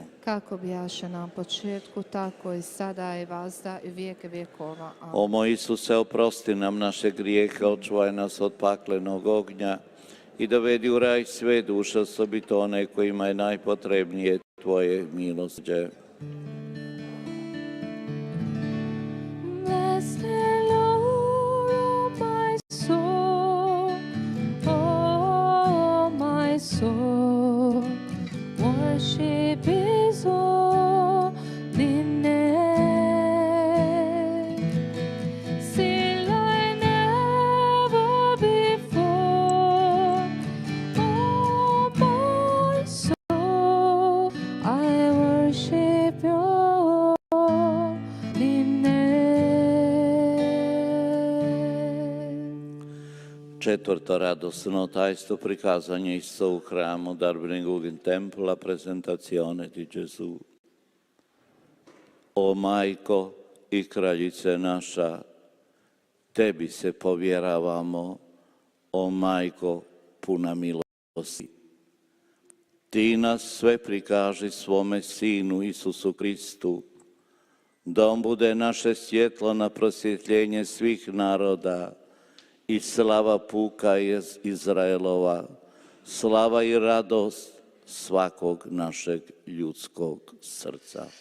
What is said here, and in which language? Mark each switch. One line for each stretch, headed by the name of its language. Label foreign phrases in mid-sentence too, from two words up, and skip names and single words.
Croatian: Kako bijaše na početku, tako i sada i vazda i vijeke vjekova. Amen. O moj Isuse, oprosti nam naše grijehe, očuvaj nas od paklenog ognja i dovedi u raj sve duše, osobito one kojima je najpotrebnije Tvoje milosrđe.
English: Bless the Lord, oh my soul, oh my soul, worship His holy name. Sing like never before, oh my soul, I worship Your holy name.
Croatian: Četvrto radosno tajstvo, prikazanje Isusa u hramu,
German: Darbringug in templa,
Italian: presentazione di Gesù.
Croatian: O Majko i kraljice naša, Tebi se povjeravamo, o Majko puna milosti. Ti nas sve prikaži svome Sinu Isusu Kristu, da on bude naše svjetlo na prosvjetljenje svih naroda i slava puka iz Izraelova, slava i radost svakog našeg ljudskog srca.